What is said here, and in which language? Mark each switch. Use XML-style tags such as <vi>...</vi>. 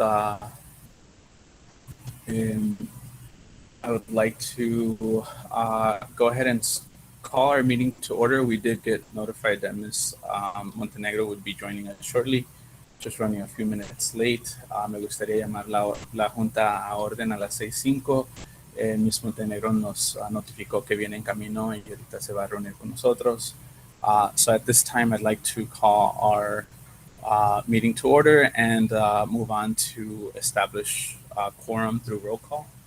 <en>I would like to go ahead and call our meeting to order. We did get notified that Ms. Montenegro would be joining us shortly, just running a few minutes late.</en> <es>Me gustaría llamar la junta a orden a las 6:05. Ms. Montenegro nos notificó que viene en camino y ahorita se va a reunir con nosotros.</es> <en>So at this time, I'd like to call our meeting to order and move on to establish quorum through roll call.</en>